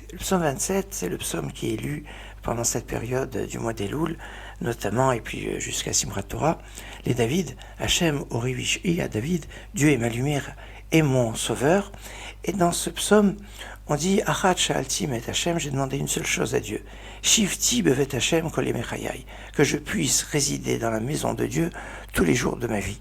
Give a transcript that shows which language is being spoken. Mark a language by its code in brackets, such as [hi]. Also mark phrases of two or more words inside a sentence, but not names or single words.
[fr] Le psaume 27, c'est le psaume qui est lu pendant cette période du mois d'Elul, notamment, et puis jusqu'à Simchat Torah. Les David, [he] השם אורי וישעי, [fr] à David, Dieu est ma lumière et mon sauveur. Et dans ce psaume, on dit [he] אחת שאלתי מאת השם, [fr] j'ai demandé une seule chose à Dieu. [he] שבתי בבית השם כל ימי חיי, [fr] que je puisse résider dans la maison de Dieu tous les jours de ma vie.